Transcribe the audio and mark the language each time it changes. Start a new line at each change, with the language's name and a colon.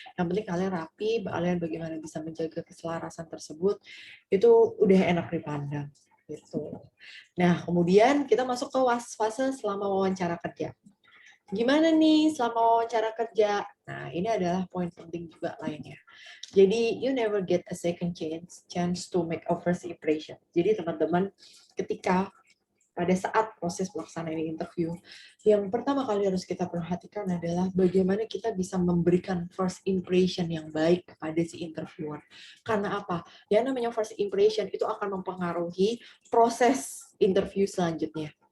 Indonesian: Yang penting kalian rapi, kalian bagaimana bisa menjaga keselarasan tersebut, itu udah enak dipandang. Gitu. Nah, kemudian kita masuk ke fase selama wawancara kerja. Gimana nih selama wawancara kerja? Nah, ini adalah poin penting juga lainnya.
English: Jadi, you never get a second chance to make a first impression.
Indonesian: Jadi, teman-teman, ketika pada saat proses pelaksanaan interview, yang pertama kali harus kita perhatikan adalah bagaimana kita bisa memberikan first impression yang baik kepada si interviewer. Karena apa? Ya namanya first impression itu akan mempengaruhi proses interview selanjutnya.